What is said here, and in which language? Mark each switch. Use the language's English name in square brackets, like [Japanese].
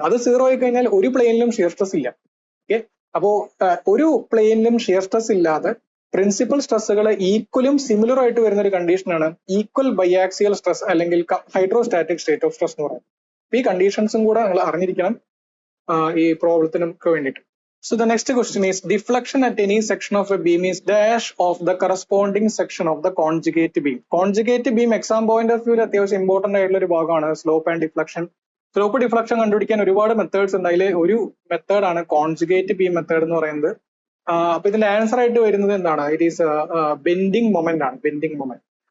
[Malayalam] അത് 0 ആയി കഴിഞ്ഞാൽ ഒരു പ്ലെയിനിലും ഷിയർ സ്ട്രെസ് ഇല്ല. ഓക്കെ, അപ്പോ ഒരു പ്ലെയിനിലും ഷിയർ സ്ട്രെസ് ഇല്ലാതെ പ്രിൻസിപ്പൽ സ്ട്രെസ്സുകൾ ഈക്വലും സിമിലർ ആയിട്ട് വരുന്ന ഒരു കണ്ടീഷനാണ് ഈക്വൽ ബൈആക്സിയൽ സ്ട്രെസ് അല്ലെങ്കിൽ ഹൈഡ്രോസ്റ്റാറ്റിക് സ്റ്റേറ്റ് ഓഫ് സ്ട്രെസ് എന്ന് പറയുന്നത്. ഈ കണ്ടീഷൻസും കൂടെ നിങ്ങൾ അറിഞ്ഞിരിക്കണം ഈ പ്രോബ്ലത്തിനൊക്കെ വേണ്ടിയിട്ട്. [English] So the next question is deflection at any section of a beam is dash of the corresponding section of the conjugate beam. [Malayalam] Conjugate beam exam point of view അത്യാവശ്യം important ആയിട്ടുള്ള ഒരു ഭാഗമാണ് slope and deflection. Slope deflection കണ്ടുപിടിക്കാൻ ഒരുപാട് methods ഉണ്ട്. അതിൽ ഒരു മെത്തേഡാണ് കോൺജുഗേറ്റ് ബീം മെത്തേഡ് എന്ന് പറയുന്നത്. അപ്പൊ ഇതിന്റെ ആൻസർ ആയിട്ട് വരുന്നത് എന്താണ്? ഇറ്റ് ഈസ് ബെൻഡിങ് മൊമെന്റ് ആണ്. Bending moment.